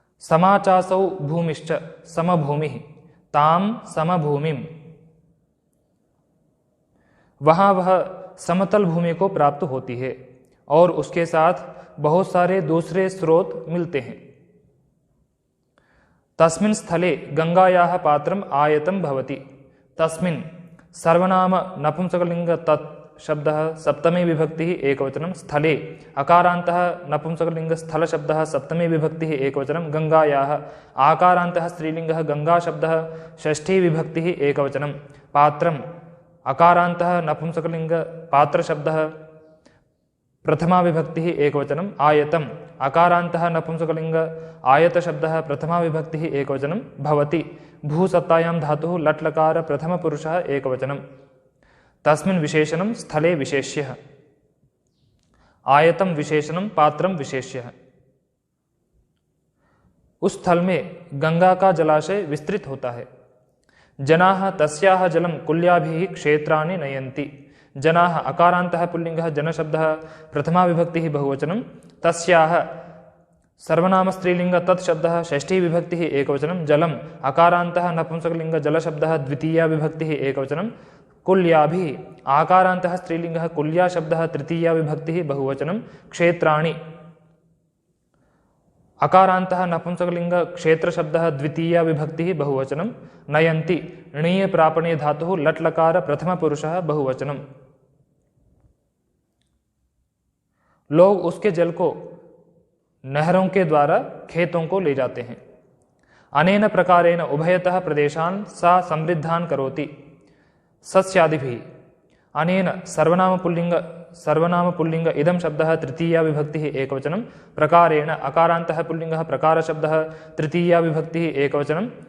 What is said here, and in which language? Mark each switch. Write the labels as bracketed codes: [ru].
[sa] समाचासौ भूमिश्च समभूमिः ताम समभूमिम् [hi] वहाँ वह समतल भूमि को प्राप्त होती है और उसके साथ बहुत सारे दूसरे स्रोत मिलते हैं। [sa] तस्मिन् स्थले गंगायाः पात्रम् आयतं भवति। तस्मिन् सर्वनाम नपुंसकलिंग तत् शब्दः सप्तमी विभक्तिः एकवचनं। स्थले अकारान्तः नपुंसकलिंग स्थल शब्दः सप्तमी विभक्तिः एकवचनं। गंगायाः आकारान्तः स्त्रीलिंगः गंगा शब्दः षष्ठी विभक्तिः एकवचनं। पात्रम् अकारान्तः नपुंसकलिंग पात्र शब्दः प्रथमा विभक्तिः एकवचनं। आयतम् अकारान्तः नपुंसकलिंग आयत शब्दः प्रथमा विभक्तिः एकवचनं। भवति भूसत्तायां धातुः लट् लकार प्रथमपुरुषः एकवचनं। तस्मिन् विशेषणं स्थले विशेष्यः। आयतम विशेषणं पात्रम विशेष्यः। [hi] उस स्थल में गंगा का जलाशय विस्तृत होता है। [sa] जनाः तस्याः जलं कुल्याभिः क्षेत्राणि नयन्ति। जनाः अकारान्तः पुल्लिंगः जनशब्दः प्रथमा विभक्तिः बहुवचनं। तस्याः सर्वनाम स्त्रीलिंग तत् शब्दः षष्ठी विभक्तिः एकवचनं। जलम् अकारान्तः नपुंसकलिंग जलशब्दः द्वितीया विभक्तिः एकवचनं। कुल्याभिः आकारान्तः स्त्रीलिंगः कुल्या शब्दः तृतीया विभक्तिः बहुवचनं। क्षेत्राणि अकारान्तः नपुंसकलिंग क्षेत्र शब्दः द्वितीया विभक्तिः बहुवचनं। नयन्ति णीय प्रापणे धातुः लट् लकार प्रथमपुरुषः बहुवचनं। [hi] लोग उसके जल को नहरों के द्वारा खेतों को ले जाते हैं। [sa] अनेन प्रकारेण उभयतः प्रदेशान् सा समृद्धान् करोति। सस्यादिभिः अनेन सर्वनाम पुल्लिंग इदं शब्दः तृतीया विभक्तिः एकवचनं। प्रकारेण अकारान्तः पुल्लिंगः प्रकार शब्दः तृतीया विभक्तिः एकवचनं।